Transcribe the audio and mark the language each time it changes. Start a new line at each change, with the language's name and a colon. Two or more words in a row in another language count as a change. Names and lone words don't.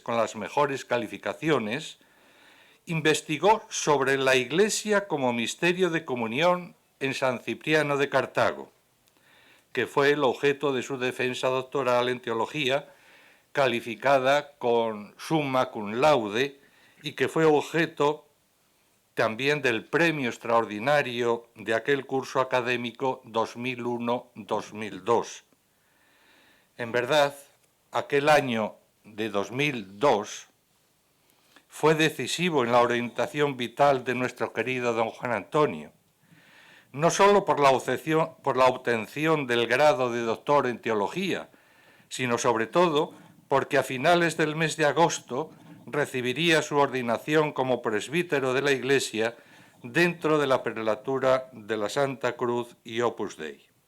Spanish: con las mejores calificaciones, investigó sobre la Iglesia como misterio de comunión en San Cipriano de Cartago, que fue el objeto de su defensa doctoral en teología, calificada con
Latin: summa cum laude,
Spanish: y que fue objeto también del premio extraordinario de aquel curso académico 2001-2002. En verdad, aquel año de 2002 fue decisivo en la orientación vital de nuestro querido don Juan Antonio, no solo por la obtención del grado de doctor en teología, sino sobre todo porque a finales del mes de agosto recibiría su ordenación como presbítero de la Iglesia dentro de la prelatura de la Santa Cruz y Opus Dei.